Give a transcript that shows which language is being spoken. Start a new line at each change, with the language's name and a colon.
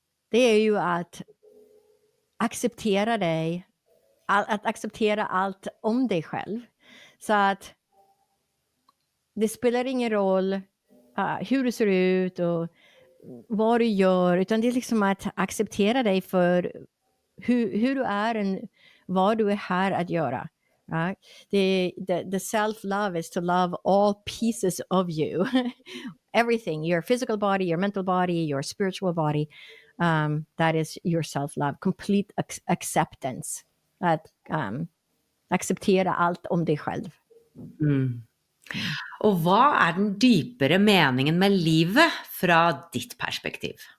Swedish: det är ju att acceptera dig, att acceptera allt om dig själv. Så att det spelar ingen roll hur du ser ut och vad du gör, utan det är liksom att acceptera dig för hur du är och vad du är här att göra.
English: Right? The self-love is to love all pieces of you. Everything, your physical body, your mental body, your spiritual body. That is your self-love. Complete acceptance.
Swedish: Att acceptera allt om dig själv. Och vad är den djupare meningen med livet från ditt perspektiv?